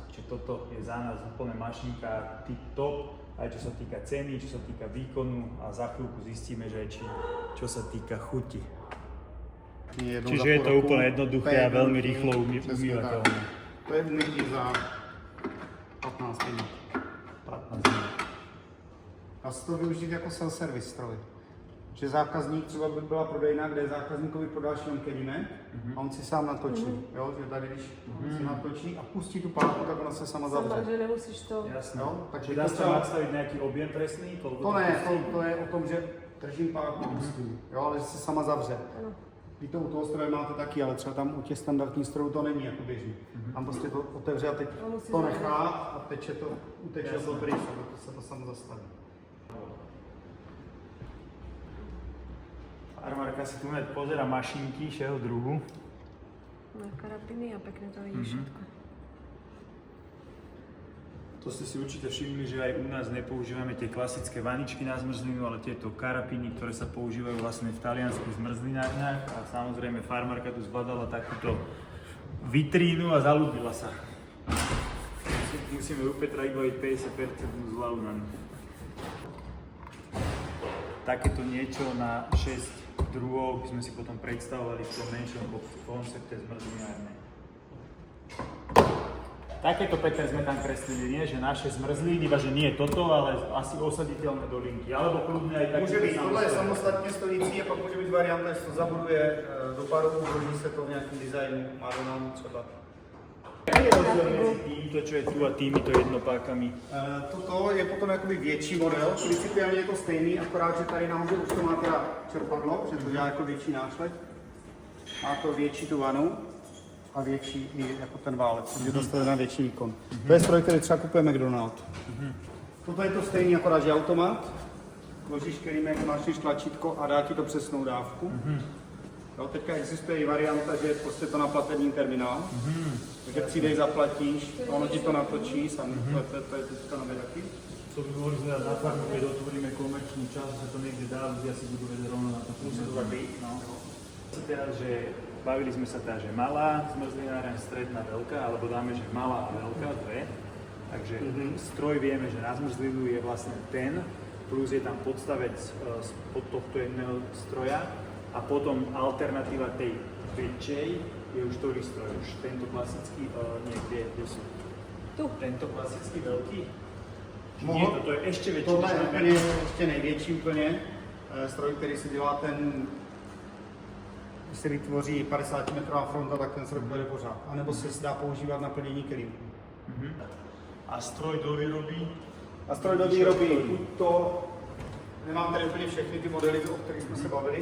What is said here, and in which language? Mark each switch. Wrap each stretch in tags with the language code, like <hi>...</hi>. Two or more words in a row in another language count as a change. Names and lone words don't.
<sk>Čiže toto je za nás úplne mašinka tip top, aj čo sa týka ceny, čo sa týka výkonu a za chvíľku zistíme, že aj čo sa týka chuti. Čiže je to úplne jednoduché a veľmi rýchlo umývateľné. To je umytí za 15 minút. 15 minút.</sk> <cs>Dá se to využít jako self-service stroj. Že zákazník, třeba by byla prodejna, kde zákazníkovi prodáš jenom kelímek a on si sám natočí. Jo? Že tady, když si natočí a pustí tu páku, tak ona se sama zavře. Sama, že nemusíš to... Jasné. Jo?</cs> <sk>Takže dá sa nastaviť nejaký objem presný?</sk> <cs>To ne, to je o tom, že držím páku a pustím, jo? Ale že se sama zavře. Ano. Vy to u toho stroje máte taky, ale třeba tam u těch standardních strojů to není jako běžný. Tam prostě to otevře a teď to nechá a uteče to pryč, a to se to samo zastaví.</cs> <sk>Farmárka si tu pozera mašinky všeho druhu. Na karapiny a pekne to vidíš všetko. To ste si určite všimli, že aj u nás nepoužívame tie klasické vaničky na zmrzlinu, ale tieto karapiny, ktoré sa používajú vlastne v talianských zmrzlinárniach. A samozrejme farmárka tu zbadala takúto vitrínu a zalúbila sa. Musíme u Petra vybaviť 50% zľavu na ňu. Takéto niečo na 6 druhov by sme si potom predstavovali v tom menšom koncepte zmrzlinárne. Takéto, Peter, sme tam kreslili, nie? Že naše zmrzliny, iba že nie toto, ale asi osaditeľné dolinky, alebo kľudne aj také.</sk> <cs>Může být, tohle je samostatně stojící a pak může být varianta, že to zabuduje do paru, vloží se to v nějakém designu, má do nám třeba.</cs> <sk>Jaký je rozdiel medzi týmto, čo je tu a týmito jednopákami?</sk> <cs>Toto je potom jakoby větší model, principiálně je to stejný, akorát, že tady nahoře už to má teda čerpadlo, že to dělá jako větší nášlep. Má to větší tu vanu a větší i jako ten válec, takže dostane na větší výkon. To je stroj, který třeba kupuje McDonald. Toto je to stejný, akorát, že automat. Vložíš kelímek, máš tlačítko a dá ti to přesnou dávku. Jo, teďka existuje i varianta, že je prostě to na platební terminál. Takže přijdeš, zaplatíš, ono ti to natočí, sami, to je teďka nové taky.</cs> <sk>To by bolo znamená na farmu, keď otvoríme komerčný čas, že to niekde dá, ľudia si budú vedieť rovno na to pôsobiť. No. Teraz, že bavili sme sa teda, že malá zmrzlináreň, stredná, veľká, alebo dáme, že malá a veľká, dve. Takže stroj vieme, že na zmrzlinu je vlastne ten, plus je tam podstavec spod tohto jedného stroja a potom alternatíva tej väčšej je už ktorý stroj, už tento klasický, niekde sú. Tu. Tento klasický veľký? Nie, toto je ešte väčší.</sk> <cs>Tohle je úplně ještě největší úplně. Stroj, který se dělá ten, když se vytvoří 50 metrová fronta, tak ten stroj bude pořád. A nebo se dá používat na plnění kelímku. A stroj do výroby? A stroj do výroby, to, nemám tady úplně všechny ty modely, o kterých jsme se bavili.</cs>